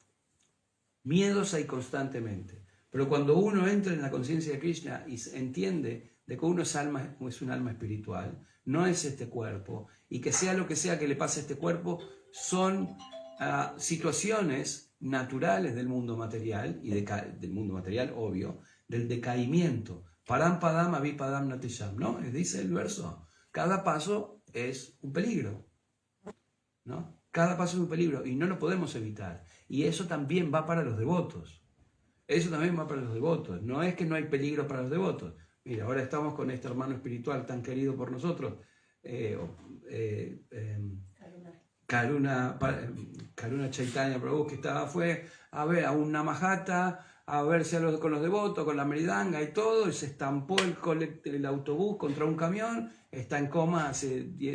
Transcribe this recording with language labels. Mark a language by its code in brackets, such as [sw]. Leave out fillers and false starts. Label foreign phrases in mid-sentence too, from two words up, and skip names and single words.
[es] Miedos hay constantemente. Pero cuando uno entra en la conciencia de Krishna y entiende de que uno es un alma espiritual, no es este cuerpo, y que sea lo que sea que le pase a este cuerpo, son situaciones naturales del mundo material, y del mundo material, obvio, del decaimiento. [sa] परम् पदम् अविपदम् नतिषम्, [es] ¿no? Dice el verso. Cada paso es un peligro, ¿no? Cada paso es un peligro y no lo podemos evitar. Y eso también va para los devotos. Eso también va para los devotos. No es que no hay peligro para los devotos. Mira, ahora estamos con este hermano espiritual tan querido por nosotros, Karuna Chaitanya Prabhu, que fue a ver a un Namahata, a verse con los devotos, con la meridanga y todo, y se estampó el autobús contra un camión, está en coma hace 10...